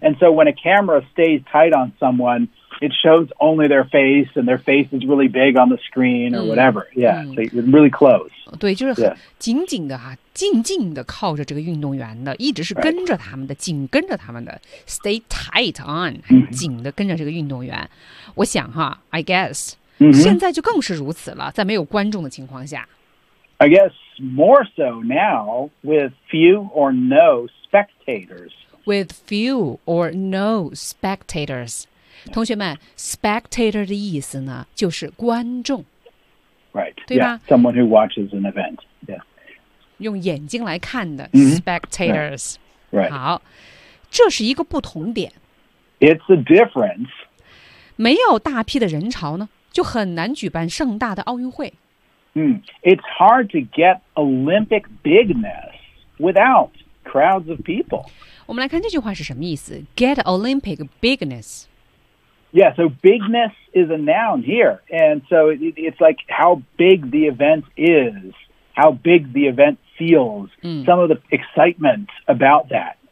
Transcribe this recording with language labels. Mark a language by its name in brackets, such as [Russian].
[English] And so when a camera stays tight on someone, it shows only their face, and their face is really big on the screen or whatever. Yeah, so it's really close. [Chinese] 对，就是很紧紧的哈，静静的靠着这个运动员的，一直是跟着他们的，紧跟着他们的。 Stay tight on, 紧的跟着这个运动员。我想哈， [English] I guess... Mm-hmm. [Chinese] 现在就更是如此了，在没有观众的情况下。 [English] I guess more so now with few or no spectators. With few or no spectators. [Chinese] 同学们 ,spectator 的意思呢就是观众。 [English] Right. [Chinese] 对吧 [English] yeah, someone who watches an event. Yeah. [Chinese] 用眼睛来看的、 [English] mm-hmm. spectators. Right. [Chinese] 好这是一个不同点。 [English] It's a difference. [Chinese] 没有大批的人潮呢。就很难举办盛大的奥运会。 [English] It's hard to get Olympic bigness without crowds of people. [Chinese] 我们来看这句话是什么意思 ？ [English] Get Olympic bigness. Yeah, so bigness is a noun here, and so it's like how big the event is, how big the event feels, some of the excitement about that.